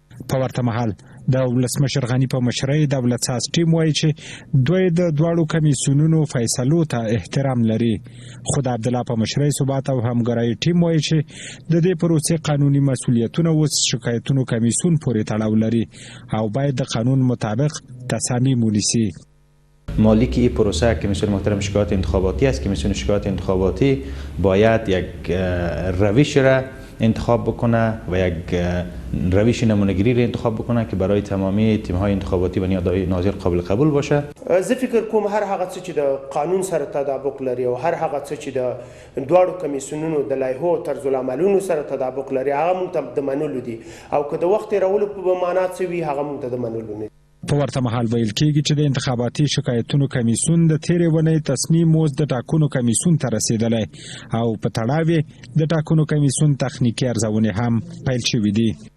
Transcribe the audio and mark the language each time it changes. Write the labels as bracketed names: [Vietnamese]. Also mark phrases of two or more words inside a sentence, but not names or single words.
[Pashto] په ورته مهال د ولسمشر غني په مشرۍ دولت ساز ټیم وایي چې دوی د دواړو کمیسیونونو فیصلو ته احترام لري. خو د عبدالله په مشرۍ ثبات او همکارۍ ټیم وایي چې د دې پروسې قانوني مسؤلیتونه اوس شکایتونو کمیسیون پورې تړاو لري او باید د قانون مطابق تصامیم ونیسي. [Persian] مالک این پروسه کمیسیون محترم شکایات انتخاباتی است. کمیسیون شکایات انتخاباتی باید یک روش را انتخاب بکنه و یک روش نمونه‌گیری را انتخاب بکنه که برای تمامی تیم‌های انتخاباتی و نیازهای ناظر قابل قبول باشه. [Pashto] زه فکر کوم هر هغه څه چې د قانون سره تطابق لري او هر هغه څه چې د دواړو کمیسیونونو د لایحو او طرزالعملونو سره تطابق لري هغه موږ ته د منلو دي او که د وخت تېرولو په معنا څه وي هغه موږ ته د منلو نه. په ورته مهال ویل کېږي چې د انتخاباتي شکایتونو کمیسیون د تېرې اونۍ تصمیم اوس د ټاکنو کمیسیون ته رسېدلی او په تړاو یې د ټاکنو کمیسیون تخنیکي ارزونې هم پیل شوي دي.